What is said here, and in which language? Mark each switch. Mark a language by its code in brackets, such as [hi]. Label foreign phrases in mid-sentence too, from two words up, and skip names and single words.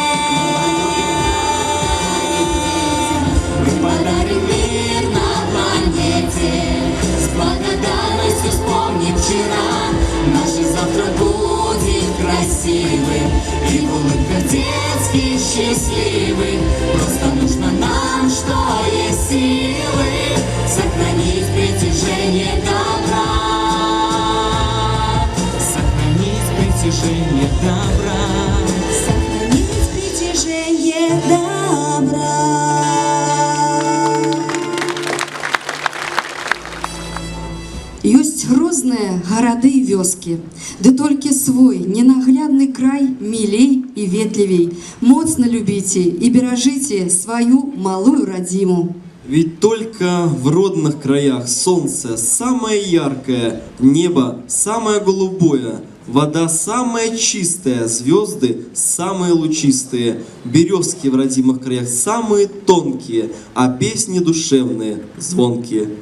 [ru] Мы подарим мир на планете, с благодарностью вспомним вчера, наше завтра будет красивым и в улыбках детских счастливых. Просто нужно нам, что есть силы, сохранить притяжение добра. Сохранить притяжение добра. Сохранить притяжение добра. [be] Ёсць розныя гарады і вёскі, ды толькі свой ненаглядны край мілей і ветлівей. Моцна любіце і беражыце сваю малую радзіму. [ru] Ведь только в родных краях солнце самое яркое, небо самое голубое, вода самая чистая, звезды самые лучистые, березки в родимых краях самые тонкие, а песни душевные, звонкие.